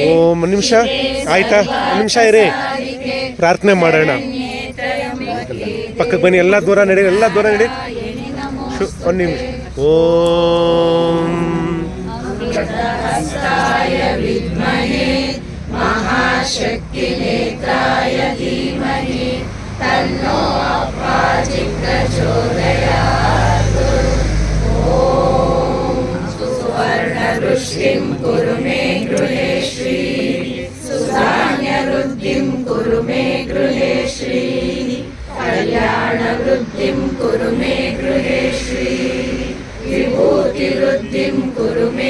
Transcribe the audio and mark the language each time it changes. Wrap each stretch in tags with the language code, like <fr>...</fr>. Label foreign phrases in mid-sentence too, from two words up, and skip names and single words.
<kn>ಒಂದು ನಿಮಿಷ ಆಯ್ತಾ, ಒಂದು ನಿಮಿಷ ಇರಿ, ಪ್ರಾರ್ಥನೆ ಮಾಡೋಣ. ಪಕ್ಕಕ್ಕೆ ಬನ್ನಿ, ಎಲ್ಲ ದೂರ ನಡಿ, ಎಲ್ಲ ದೂರ ನಡಿ. ಒಂದು ನಿಮಿಷ. ಓಂ</kn> <sa>ಹಸ್ತಾಯ ವಿದ್ಮಹೇ ಮಹಾಶಕ್ತಿ ನೇತ್ರಾಯ ಧೀಮಹಿ ತನ್ನೋ ಅಪ್ಪಾಜಿ ಪ್ರಚೋದಯಾತ್. ಓಂ ಸುವರ್ಣವೃಷ್ಟಿಂ ಕುರು ಮೇ ಗೃಹೇ ಶ್ರೀ ಸುಧಾನ್ಯವೃದ್ಧಿಂ ಕುರು ಮೇ ಗೃಹೇ ಶ್ರೀ ಕಲ್ಯಾಣವೃದ್ಧಿಂ ಕುರು ಮೇ ಗೃಹೇ ಶ್ರೀ ವಿಭೂತಿವೃದ್ಧಿಂ ಕುರು ಮೇ</sa>